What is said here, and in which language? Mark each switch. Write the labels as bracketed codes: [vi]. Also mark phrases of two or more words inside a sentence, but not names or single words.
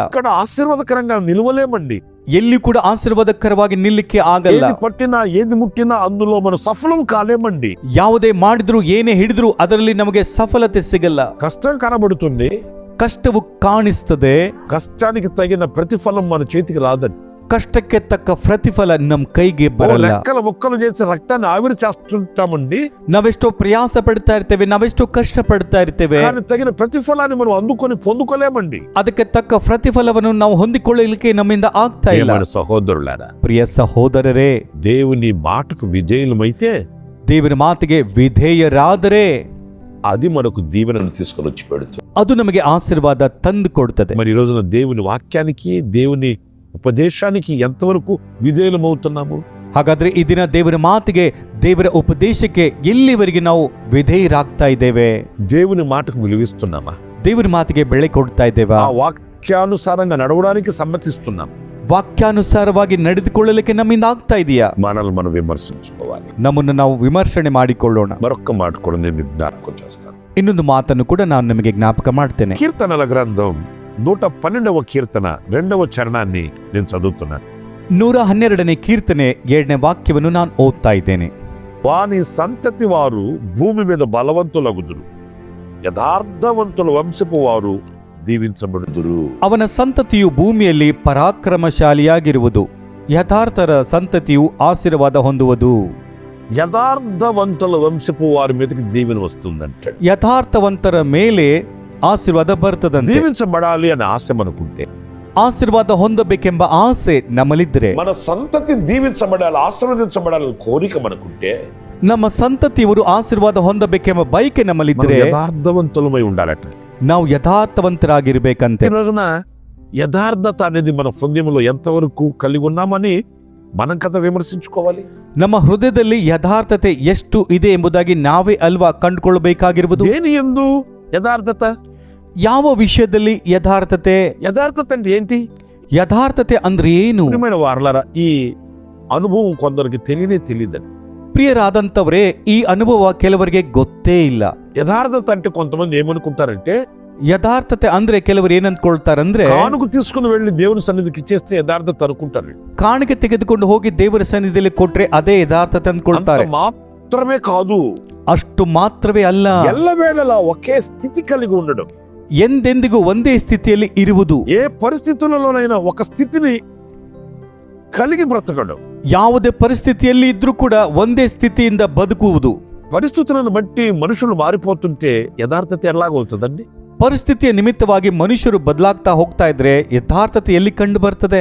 [te] ఇక్కడ ఆశీర్వాదకరంగా నిలవలేమండి. [kn] ಎಲ್ಲಿ ಕೂಡ ಆಶೀರ್ವಾದಕರವಾಗಿ ನಿಲ್ಲಕ್ಕೆ ಆಗಲ್ಲ. [te] ఏది పట్టినా ఏది ముట్టినా అందులో మనం సఫలం కాలేమండి. [kn] ಯಾವುದೇ ಮಾಡಿದ್ರು ಏನೇ ಹಿಡಿದ್ರು ಅದರಲ್ಲಿ ನಮಗೆ ಸಫಲತೆ ಸಿಗಲ್ಲ. [te] కష్టం కనబడుతుంది, [kn] ಕಷ್ಟವು ಕಾಣಿಸ್ತದೆ, [te] కష్టానికి తగిన ప్రతిఫలం మన చేతికి రాదండి. [kn] ಕಷ್ಟಕ್ಕೆ ತಕ್ಕ ಪ್ರತಿಫಲ ನಮ್ ಕೈಗೆ ಬರಲ್ಲ. [te] లెక్కల ముక్కలు చేసి రక్తాన్ని ఆవిరి చేస్తుంటామండి. [kn] ನಾವೆಷ್ಟೋ ಪ್ರಯಾಸ ಪಡ್ತಾ ಇರ್ತೇವೆ, ನಾವೆಷ್ಟೋ ಕಷ್ಟ ಪಡ್ತಾ ಇರ್ತೇವೆ, [te] కానీ తగిన ప్రతిఫలాన్ని మనం పొందుకోలేమండి. [kn] ಅದಕ್ಕೆ ತಕ್ಕ ಪ್ರತಿಫಲವನ್ನು ನಾವು ಹೊಂದಿಕೊಳ್ಳಲಿಕ್ಕೆ ನಮ್ಮಿಂದ ಆಗ್ತಾ ಇಲ್ಲ. [te] ఏమని సహోదరులారా, [kn] ಪ್ರಿಯ ಸಹೋದರರೇ, [te] దేవుని మాటకు విధేయులమైతే [kn] ದೇವರ ಮಾತಿಗೆ ವಿಧೇಯರಾದರೆ [te] అది మనకు దీవెనను తీసుకొని వచ్చి పెడుతుంది. [kn] ಅದು ನಮಗೆ ಆಶೀರ್ವಾದ ತಂದು ಕೊಡ್ತದೆ. [te] మరి ఈ రోజున దేవుని వాక్యానికి దేవుని ఉపదేశానికి ఎంతవరకు విధేయులమవుతున్నాము? [kn] ಹಾಗಾದ್ರೆ ಈ ದಿನ ದೇವರ ಮಾತಿಗೆ, ದೇವರ ಉಪದೇಶಕ್ಕೆ ಎಲ್ಲಿವರೆಗೆ ನಾವು ವಿಧೇಯರಾಗ್ತಾ ಇದ್ದೇವೆ? [te] దేవుని మాటకు విలువిస్తున్నామా? [kn] ದೇವರ ಮಾತಿಗೆ ಬೆಳೆ ಕೊಡ್ತಾ ಇದ್ದೇವಾ? [te] ఆ వాక్యానుసారంగా నడవడానికి సమ్మతిస్తున్నాం? [kn] ವಾಕ್ಯಾನುಸಾರವಾಗಿ ನಡೆದುಕೊಳ್ಳಲಿಕ್ಕೆ ನಮ್ಮಿಂದ ಆಗ್ತಾ ಇದೆಯಾ? [te] మనల్ని మనం విమర్శించుకోవాలి. [kn] ನಮ್ಮನ್ನು ನಾವು ವಿಮರ್ಶನೆ ಮಾಡಿಕೊಳ್ಳೋಣ. [te] మరొక్క మాట కూడా నేను జ్ఞాపకం చేస్తాను. [kn] ಇನ್ನೊಂದು ಮಾತನ್ನು ಕೂಡ ನಾನು ನಿಮಗೆ ಜ್ಞಾಪಕ ಮಾಡ್ತೇನೆ. [te] కీర్తనల గ్రంథం 112వ కీర్తన 2వ చరణాన్ని నేను చదువుతున్నాను. [kn] 112ನೇ ಕೀರ್ತನೆ 2ನೇ ವಾಕ್ಯವನ್ನು ನಾನು ಓದ್ತಾ ಇದ್ದೇನೆ. [te] వాని సంతతి వారు భూమి మీద బలవంతులగుదురు, యథార్థవంతుల వంశపు వారు దీవించబడుదురు. [kn] ಅವನ ಸಂತತಿಯು ಭೂಮಿಯಲ್ಲಿ ಪರಾಕ್ರಮಶಾಲಿಯಾಗಿರುವುದು, ಯಥಾರ್ಥರ ಸಂತತಿಯು ಆಶೀರ್ವಾದ ಹೊಂದುವುದು. [te] యథార్థవంతుల వంశపు వారి మీదకి దీవెన వస్తుందంటే, [kn] ಯಥಾರ್ಥವಂತರ ಮೇಲೆ ಆಶೀರ್ವಾದ ಬರ್ತದಂತೆ. [te] దీవించబడాలి అనే ఆశ మనకుంటే, [kn] ಆಶೀರ್ವಾದ ಹೊಂದಬೇಕೆಂಬ ಆಸೆ ನಮ್ಮಲ್ಲಿದ್ದರೆ, [te] మన సంతతి దీవించబడాలి, ఆశీర్వదించబడాలని కోరిక మనకుంటే, [kn] ನಮ್ಮ ಸಂತತಿಯವರು ಆಶೀರ್ವಾದ ಹೊಂದಬೇಕೆಂಬ ಬಯಕೆ [te] మనం [kn] ನಮ್ಮಲ್ಲಿದ್ದರೆ [te] యథార్థవంతులమై ఉండాలట. [kn] ನಾವು ಯಥಾರ್ಥವಂತರಾಗಿರ್ಬೇಕಂತೆ. [te] ఈ రోజున యథార్థత అనేది మన హృదయంలో ఎంతవరకు కలిగి ఉన్నామని మనం కదా విమర్శించుకోవాలి. [kn] ನಮ್ಮ ಹೃದಯದಲ್ಲಿ ಯಥಾರ್ಥತೆ ಎಷ್ಟು ಇದೆ ಎಂಬುದಾಗಿ ನಾವೇ ಅಲ್ವಾ ಕಂಡುಕೊಳ್ಳಬೇಕಾಗಿರುವುದು. [te] దేని యందు యథార్థత? [kn] ಯಾವ ವಿಷಯದಲ್ಲಿ ಯಥಾರ್ಥತೆ? [te] యథార్థత అంటే ఏంటి? [kn] ಯಥಾರ್ಥತೆ ಅಂದ್ರೆ ಏನು? [te] ప్రియమైన వారలారా, ఈ అనుభవం కొందరికి తెలియదండి. [kn] ಪ್ರಿಯರಾದಂಥವರೇ, ಈ ಅನುಭವ ಕೆಲವರಿಗೆ ಗೊತ್ತೇ ಇಲ್ಲ. [te] యథార్థత అంటే కొంతమంది ఏమనుకుంటారంటే, [kn] ಯಥಾರ್ಥತೆ ಅಂದ್ರೆ ಕೆಲವರು ಏನಂದ್ಕೊಳ್ತಾರಂದ್ರೆ, [te] కానుక తీసుకుని వెళ్ళి దేవుని సన్నిధికి ఇచ్చేస్తే యథార్థత అనుకుంటారు. [kn] ಕಾಣಿಕೆ ತೆಗೆದುಕೊಂಡು ಹೋಗಿ ದೇವರ ಸನ್ನಿಧಿಯಲ್ಲಿ ಕೊಟ್ರೆ ಅದೇ ಯಥಾರ್ಥತೆ ಅಂದ್ಕೊಳ್ತಾರೆ. [te] అంత మాత్రమే కాదు, [kn] ಅಷ್ಟು ಮಾತ್ರವೇ ಅಲ್ಲ, [te] ఎల్లవేళలా ఒకే స్థితి కలిగి ఉండడం, [kn] ಎಂದೆಂದಿಗೂ ಒಂದೇ ಸ್ಥಿತಿಯಲ್ಲಿ ಇರುವುದು, [te] ఏ పరిస్థితులలోనైనా ఒక స్థితిని కలిగి బ్రతకడం, [kn] ಯಾವುದೇ ಪರಿಸ್ಥಿತಿಯಲ್ಲಿ ಇದ್ರೂ ಕೂಡ ಒಂದೇ ಸ್ಥಿತಿಯಿಂದ ಬದುಕುವುದು. [te] పరిస్థితులను బట్టి మనుషులు మారిపోతుంటే యథార్థత ఎలాగవుతుందండి? [kn] ಪರಿಸ್ಥಿತಿಯ ನಿಮಿತ್ತವಾಗಿ ಮನುಷ್ಯರು ಬದಲಾಗ್ತಾ ಹೋಗ್ತಾ ಇದ್ರೆ ಯಥಾರ್ಥತೆ ಎಲ್ಲಿ ಕಂಡು ಬರ್ತದೆ?